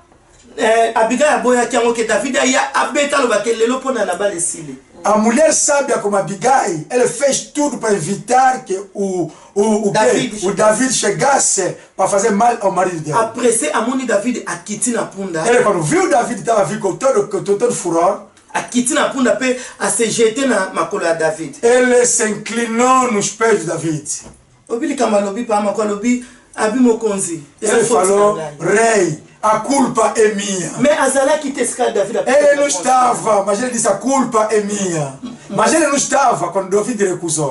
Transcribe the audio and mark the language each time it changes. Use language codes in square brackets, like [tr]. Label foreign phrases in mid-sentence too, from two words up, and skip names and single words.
[pt] A mulher sábia como Abigail, ela fez tudo para evitar que o David chegasse para fazer mal ao marido dele. Ele, quando viu David estava vindo com todo furor, [ln] a [fr] se jeter [ln] na makolo ya David. [pt] Ele se inclinou nos pés de David. Ele falou, rei, a culpa é minha. Ele não estava, mas ele disse, a culpa é minha. Mas ele não estava quando David recusou.